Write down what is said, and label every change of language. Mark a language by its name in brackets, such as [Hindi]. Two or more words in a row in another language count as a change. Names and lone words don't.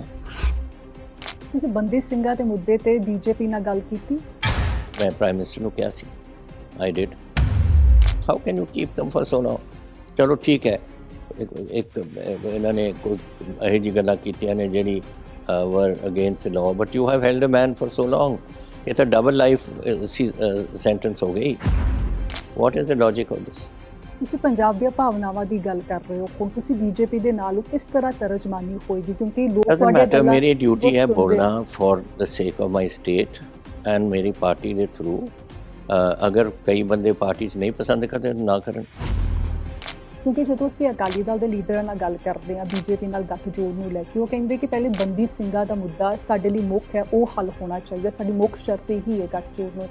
[Punjabi] ਤੁਸੀਂ ਬੰਦੀ ਸਿੰਘਾਂ ਦੇ ਮੁੱਦੇ ਤੇ ਬੀਜੇਪੀ ਨਾਲ ਗੱਲ ਕੀਤੀ? ਮੈਂ ਪ੍ਰਾਈਮ ਮਿਨਿਸਟਰ ਨੂੰ ਕਿਹਾ ਸੀ। [English] I did. How can you keep them for so long? [Punjabi] ਚਲੋ ਠੀਕ ਹੈ, ਇੱਕ ਇਹਨਾਂ ਨੇ ਕੋਈ ਇਹੋ ਜਿਹੀ ਗੱਲਾਂ ਕੀਤੀਆਂ ਨੇ ਜਿਹੜੀ [English] were against the law, but you have held a man for so long। [Punjabi] ਇਹ ਤਾਂ [English] double life sentence [Punjabi] ਹੋ ਗਈ। [English] what is the logic of this? [Punjabi] ਤੁਸੀਂ ਪੰਜਾਬ ਦੀਆਂ ਭਾਵਨਾਵਾਂ ਦੀ ਗੱਲ ਕਰ ਰਹੇ ਹੋ। ਹੁਣ ਤੁਸੀਂ ਬੀਜੇਪੀ ਦੇ ਨਾਲ ਕਿਸ ਤਰ੍ਹਾਂ ਤਰਜਮਾਨੀ ਹੋਏਗੀ? ਕਿਉਂਕਿ ਲੋਕ ਤੁਹਾਡੇ ਗੱਲਾਂ ਮੇਰੀ ਡਿਊਟੀ ਹੈ ਬੋਲਣਾ [English] for the sake of my state and [Punjabi] ਮੇਰੀ ਪਾਰਟੀ ਦੇ ਥਰੂ। ਅਗਰ ਕਈ ਬੰਦੇ ਪਾਰਟੀ 'ਚ ਨਹੀਂ ਪਸੰਦ ਕਰਦੇ ਨਾ ਕਰਨ। ਕਿਉਂਕਿ ਜਦੋਂ ਅਸੀਂ ਅਕਾਲੀ ਦਲ ਦੇ ਲੀਡਰਾਂ ਨਾਲ ਗੱਲ ਕਰਦੇ ਹਾਂ ਬੀਜੇਪੀ ਨਾਲ ਗੱਠਜੋੜ ਨੂੰ ਲੈ ਕੇ, ਉਹ ਕਹਿੰਦੇ ਕਿ ਪਹਿਲੇ ਬੰਦੀ ਸਿੰਘਾਂ ਦਾ ਮੁੱਦਾ ਸਾਡੇ ਲਈ ਮੁੱਖ ਹੈ, ਉਹ ਹੱਲ ਹੋਣਾ ਚਾਹੀਦਾ। ਸਾਡੀ ਮੁੱਖ ਸ਼ਰਤ ਇਹੀ ਹੈ ਗੱਠਜੋੜ ਨੂੰ।